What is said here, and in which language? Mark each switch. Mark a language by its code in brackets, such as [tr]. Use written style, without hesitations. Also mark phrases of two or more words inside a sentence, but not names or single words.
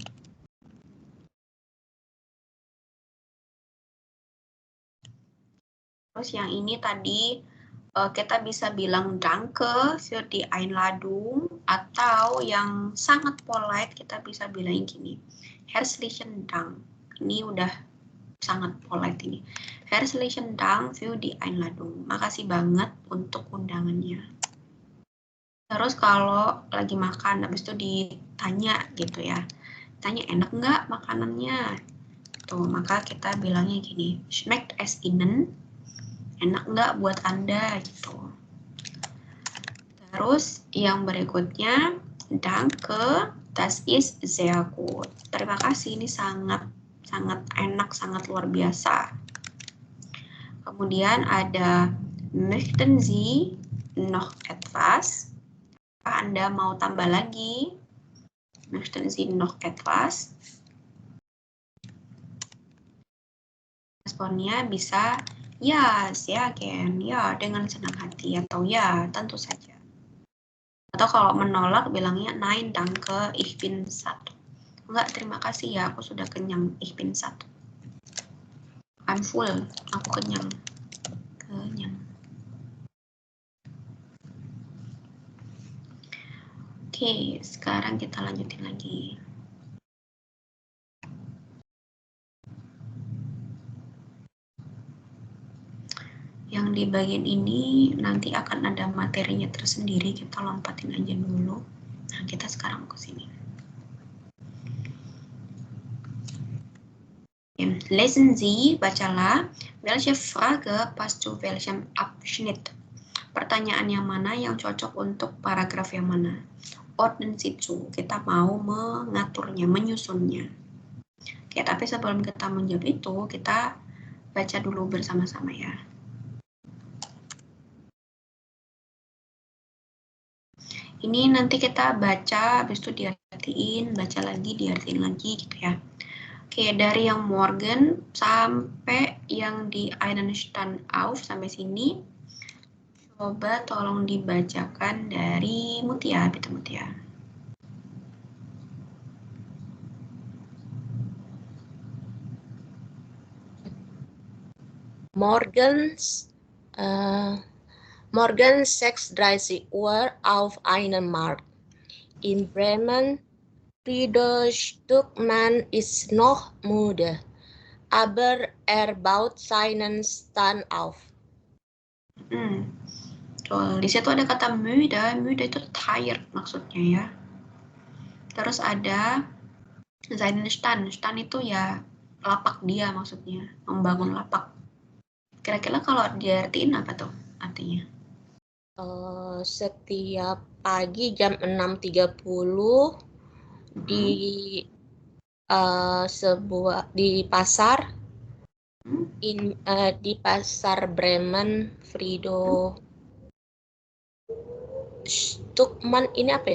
[id] Terus yang ini tadi kita bisa bilang [de] Danke für die Einladung, [id] atau yang sangat polite kita bisa bilang gini, [de] Herzlichen Dank. [id] Ini udah sangat polite ini. [de] Herzlichen Dank für die Einladung. [id] Makasih banget untuk undangannya. Terus kalau lagi makan, habis itu ditanya gitu ya. Tanya enak nggak makanannya? Tuh, maka kita bilangnya gini, [de] Schmeckt es Ihnen? [id] Enak nggak buat Anda gitu. Terus yang berikutnya, [de] danke, das ist sehr gut. [id] Terima kasih, ini sangat enak, sangat luar biasa. Kemudian ada [de] möchten Sie noch etwas? [id] Apakah Anda mau tambah lagi? [de] Möchten Sie noch etwas? [id] Responnya bisa ya, [de] sehr gern, [id] ya dengan senang hati, atau ya tentu saja. Atau kalau menolak bilangnya [de] nein danke, ich bin satt. [id] Enggak, terima kasih ya, aku sudah kenyang, [de] ich bin satt. [en] I'm full, [id] aku kenyang. Oke, sekarang kita lanjutin lagi. Yang di bagian ini nanti akan ada materinya tersendiri, kita lompatin aja dulu. Nah, kita sekarang ke sini. [de] Lesen Sie, bacalah, welche Frage passt zu welchem Abschnitt? [id] Pertanyaan yang mana yang cocok untuk paragraf yang mana? [de] Ordnen Sie zu, [id] kita mau mengaturnya, menyusunnya. Oke, tapi sebelum kita menjawab itu, kita baca dulu bersama-sama ya. Ini nanti kita baca, habis itu diartiin, baca lagi, diartiin lagi gitu ya. Oke, dari yang Morgen sampai yang di [de] einen Stand auf [id] sampai sini, coba tolong dibacakan dari Mutia, [de] bitte Mutia. Morgen 6:30 Uhr auf einen Markt. In Bremen, Frühstückmann ist noch müde, aber baut seinen Stand auf. [id] Di situ ada kata müde, müde itu tired maksudnya ya. Terus ada [de] seinen Stand, [id] stand itu ya lapak dia maksudnya, membangun lapak. Kira-kira kalau diartiin apa tuh artinya? Setiap pagi jam 6.30 di pasar di pasar Bremen, Frühstückmann, ini apa ya?